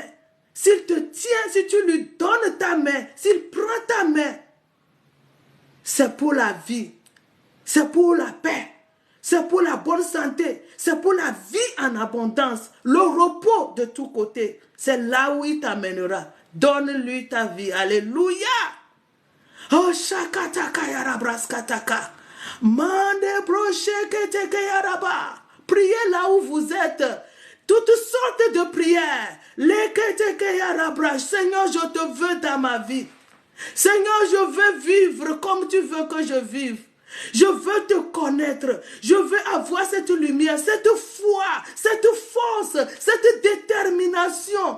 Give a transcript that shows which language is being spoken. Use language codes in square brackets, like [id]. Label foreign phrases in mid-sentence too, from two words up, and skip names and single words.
[fr] S'il te tient, si tu lui donnes ta main, s'il prend ta main, c'est pour la vie, c'est pour la paix, c'est pour la bonne santé, c'est pour la vie en abondance, le repos de tous côtés. C'est là où il t'amènera. Donne-lui ta vie. Alléluia. Oh, shakataka yarabraskataka. Mande broche keteke yaraba. Priez là où vous êtes. Toutes sortes de prières. Seigneur, je te veux dans ma vie. Seigneur, je veux vivre comme tu veux que je vive. Je veux te connaître. Je veux avoir cette lumière, cette foi, cette force, cette détermination.